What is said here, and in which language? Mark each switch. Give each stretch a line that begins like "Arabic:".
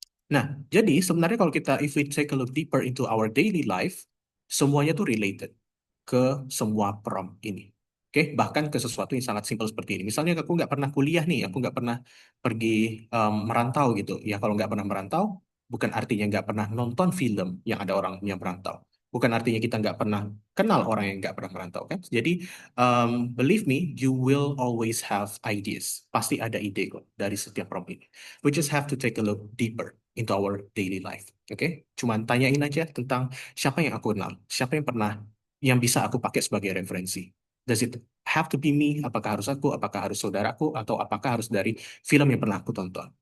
Indonesian: Nah, jadi sebenarnya kalau kita,
English: if we take a look deeper into our daily life,
Indonesian: semuanya tuh related ke semua prompt ini. Oke, bahkan ke sesuatu yang sangat simpel seperti ini. Misalnya aku nggak pernah kuliah nih, aku nggak pernah pergi merantau gitu. Ya kalau nggak pernah merantau, bukan artinya nggak pernah nonton film yang ada orang yang merantau. Bukan artinya kita nggak pernah kenal orang yang nggak pernah merantau kan.
English: Jadi believe me, you will always have ideas.
Indonesian: Pasti ada ide kok dari setiap prompt ini.
English: We just have to take a look deeper into our daily life.
Indonesian: Oke, cuman tanyain aja tentang siapa yang aku kenal, siapa yang pernah yang bisa aku pakai sebagai referensi.
English: Does it have to be me?
Indonesian: Apakah harus aku? Apakah harus saudaraku? Atau apakah harus dari film yang pernah aku tonton?